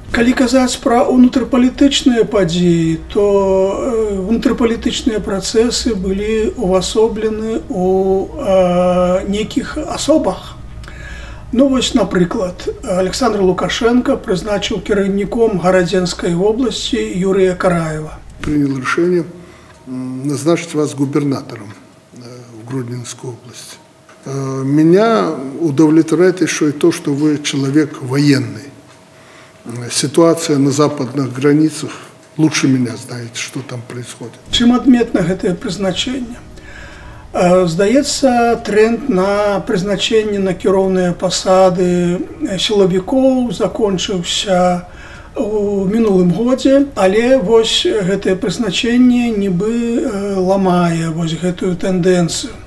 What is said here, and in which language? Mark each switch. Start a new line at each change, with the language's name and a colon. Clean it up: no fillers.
Belarusian: Калі казаць пра унутрыпалітычныя падзеі, то унутрыпалітычныя працэсы былі увасоблены ў нейкіх асобах. Ну вось, напрыклад, Александр Лукашенко прызначыў кіраўніком Гарадзенскай области Юрия Караева.
Russian: Принял решение назначить вас губернатором в Гродненскую область. Меня удовлетворяет еще и то, что вы человек военный. Ситуация на западных границах, лучше меня знаете, что там происходит.
Belarusian: Чым адметна гэтае прызначэнне? Здаецца, тренд на прызначэнне на кіроўныя пасады сілавікоў закончыўся у мінулым годзе, але вось гэтае прызначэнне нібы ламае вось гэтую тэндэнцыю.